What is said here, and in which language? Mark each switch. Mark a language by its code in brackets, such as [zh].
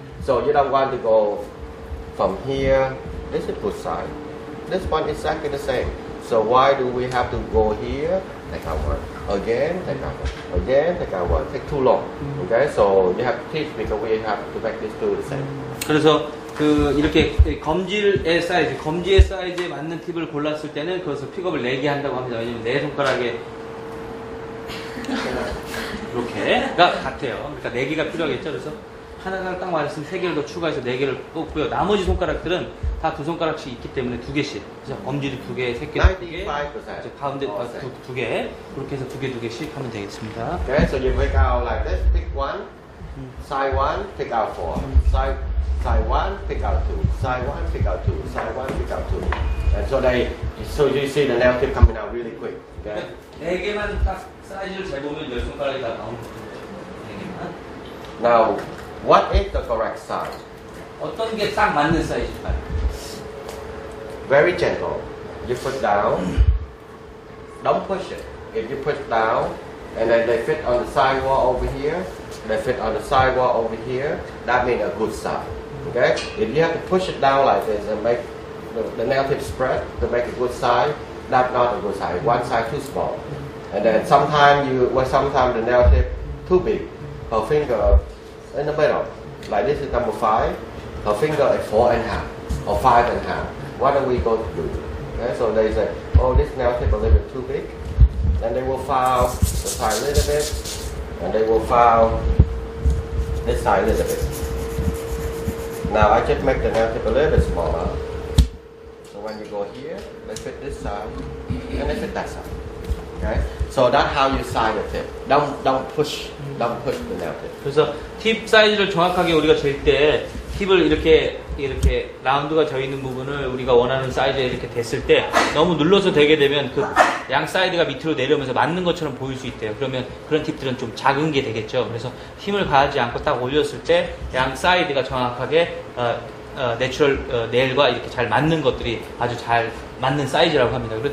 [en] So you don't want to go from here. This is good side. This one is exactly the same. So why do we have to go here? Take out 1. Again, take out 1. Again, take out 1. Take too long. Okay, so you have to teach because we have to make these two the same. [ko] 그래서 그 이렇게 검지의 사이즈에 맞는 팁을 골랐을 때는 그것을 픽업을 4개 한다고 합니다. 왜냐면 내 손가락에 이렇게가 같아요. 그러니까 4개가 필요하겠죠. 그래서 하나가 딱 맞았으면 3개를 더 추가해서 4개를 뽑고요. 나머지 손가락들은 다 2손가락씩 있기 때문에 2개씩. 그래서 엄지도 2개, 새끼도 2개, 가운데 2개. 그렇게 해서 2개씩 하면 되겠습니다. [en] Okay, so you pick out like this. Pick 1, side 1, pick out 4. Side 1, pick out 2. Side 1, pick out 2. Side 1, pick out 2. And so you see the nail tip coming out really quick. Okay? [ko] 4개만 딱 사이즈를 재보면 10손가락이 다 나오는 거예요. 4개만. [en] Now, what is the correct size? [ko] 어떤 게 딱 맞는 사이즈일까요? [en] Very gentle. You put down. Don't push it. If you push down, and then they fit on the sidewall over here, they fit on the sidewall over here, that means a good size. Okay? If you have to push it down like this and make the nail tip spread to make a good size, that's not a good size. One side too small. And then sometimes the nail tip too big. Her finger in the middle. Like this is number 5. Her finger is 4.5 or 5.5. What are we going to do? Okay, so they say, oh, this nail tip a little bit too big. Then they will file the side a little bit, and they will file this side a little bit. Now I just make the nail tip a little bit smaller. So when you go here, they fit this side and they fit that side. Okay? So that's how you size the tip. Don't push the nail tip. [ko] 그래서 팁 사이즈를 정확하게 우리가 잴 때 팁을 이렇게 라운드가 져 있는 부분을 우리가 원하는 사이즈에 이렇게 댔을 때 너무 눌러서 대게 되면 그 양 사이드가 밑으로 내려오면서 맞는 것처럼 보일 수 있대요. 그러면 그런 팁들은 좀 작은 게 되겠죠. 그래서 힘을 가하지 않고 딱 올렸을 때 양 사이드가 정확하게 내추럴 네일과 이렇게 잘 맞는 것들이 아주 잘 맞는 사이즈라고 합니다.